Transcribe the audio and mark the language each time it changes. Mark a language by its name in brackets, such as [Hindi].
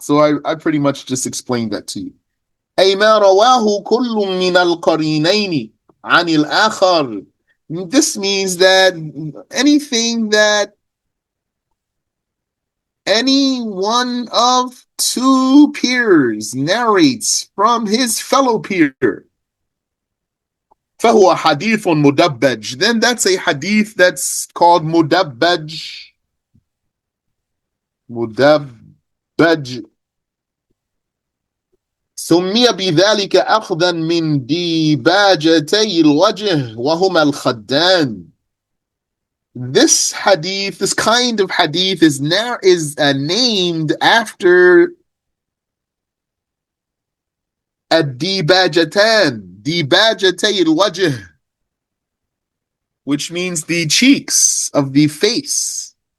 [English] So I pretty much just explained that to you. [Arabic] أي ما رواه كل من القرينين عن الآخر. [English] This means that anything that any one of two peers narrates from his fellow peer, [Arabic] فهو حديث مدبج, [English] then that's a hadith that's called mudabbaj. Mudabbaj. [Arabic] سمي بذلك أخذا من ديباجتي الوجه وهما الخدان. [English] This hadith, this kind of hadith is named after الديباجتان, Dibajatay al-wajh, which means the cheeks of the face.